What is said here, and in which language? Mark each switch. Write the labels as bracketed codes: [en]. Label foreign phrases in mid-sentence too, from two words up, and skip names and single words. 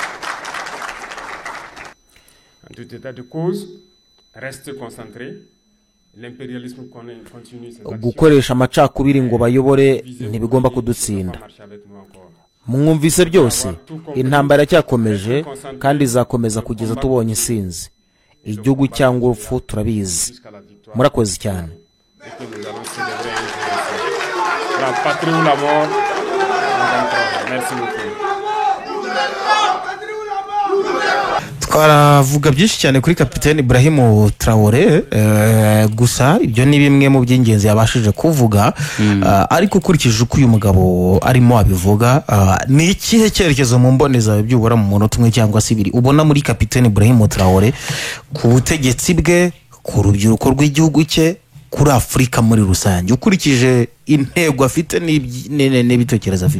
[fr] En tout état de cause, restez concentrés, L'impérialisme continue ses actions. [rw] gukoresha amacakubiri ngo bayobore ntibigomba kudutsinda. Mwumvise byose, intambara cyakomeje kandi izakomeza kugeza tubonye insinzi. Igihugu cyangwa urupfu turabizi. Murakoze cyane. [fr] La patrie ou la mort. Merci beaucoup. [rw] Twaravuga byinshi cyane kuri kapiteni Ibrahim Traoré, gusa ibyo ni bimwe mu by'ingenzi yabashije kuvuga, ariko ukurikije uko uyu mugabo arimo abivuga, ni ikihe cyerekezo mu mboneza by'ubura mu munota umwe cyangwa se ibiri ubona muri kapiteni Ibrahim Traoré ku butegetsi bwe, ku rubyiruko rw'igihugu cye, kuri Afurika muri rusange, ukurikije intego afite n'ibitekerezo afite?